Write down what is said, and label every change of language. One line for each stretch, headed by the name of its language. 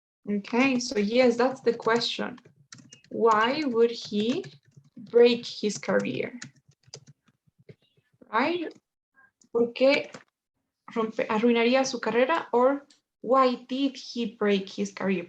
English: Okay, so yes, that's the question. Why would he break his career? Right?
Spanish: ¿Por qué arruinaría su carrera?
English: Or why did he break his career?